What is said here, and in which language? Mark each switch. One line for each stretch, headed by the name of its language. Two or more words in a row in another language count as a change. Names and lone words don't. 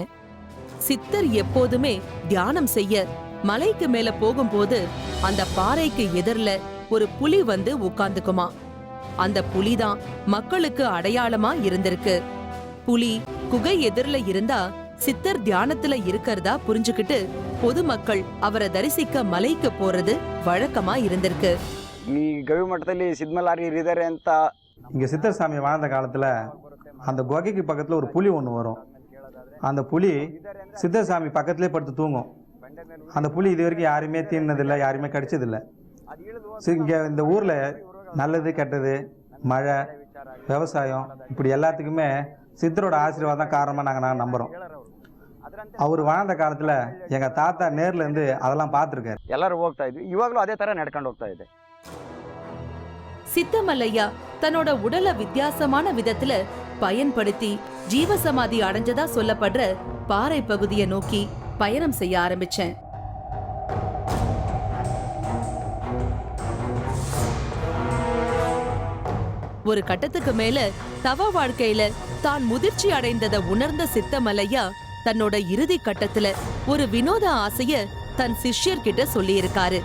Tamil: சித்தர் எப்போதுமே தியானம் செய்ய மலைக்கு மேல போகும்போது அந்த பாறைக்கு எதிரில ஒரு புலி வந்து உட்கார்ந்துக்குமா. அந்த புலிதான் மக்களுக்கு அடையாளமா இருந்திருக்கு. புலி குகை எதிரில இருந்தா சித்தர் தியானத்துல இருக்கிறதா புரிஞ்சுக்கிட்டு பொதுமக்கள் அவரை தரிசிக்க மலைக்கு போறது வழக்கமா இருந்திருக்கு.
Kannada: ಈ ಗವಿ ಮಠದಲ್ಲಿ ಸಿದ್ಮಲಾರಿ ಇದ್ದಾರೆ ಅಂತ
Tamil: இங்க சித்தர் சாமி வாழ்ந்த காலத்துல அந்த குகைக்கு பக்கத்துல ஒரு புலி ஒன்று வரும். அந்த புலி சித்தர் சாமி பக்கத்திலே படுத்து தூங்கும். அந்த புலி இது வரைக்கும் யாருமே தீர்னதில்லை, யாருமே கடிச்சதில்லை. இங்க இந்த ஊர்ல நல்லது கெட்டது, மழை, விவசாயம் இப்படி எல்லாத்துக்குமே சித்தரோட ஆசீர்வாதம் காரணமா நாங்கள் நம்புறோம். அவர் வாழ்ந்த காலத்துல எங்க தாத்தா நேர்ல இருந்து அதெல்லாம் பார்த்துருக்காரு.
Kannada: ಎಲ್ಲರೂ ಹೋಗ್ತಾ ಇದ್ವಿ. ಇವಾಗಲೂ ಅದೇ ತರ ನಡ್ಕೊಂಡು ಹೋಗ್ತಾ ಇದೆ.
Tamil: சித்தமல்லையா தன்னோட உடலை வித்தியாசமான விதத்துல பயன்படுத்தி ஜீவசமாதி அடைஞ்சதா சொல்லப்படுற பாறை பகுதியை நோக்கி பயணம் செய்ய ஆரம்பிச்சேன். ஒரு கட்டத்துக்கு மேல தவ வாழ்க்கையில தான் முதிர்ச்சி அடைந்ததை உணர்ந்த சித்தமல்லையா தன்னோட இறுதி கட்டத்துல ஒரு வினோத ஆசைய தன் சிஷ்யர்கிட்ட சொல்லியிருக்காரு.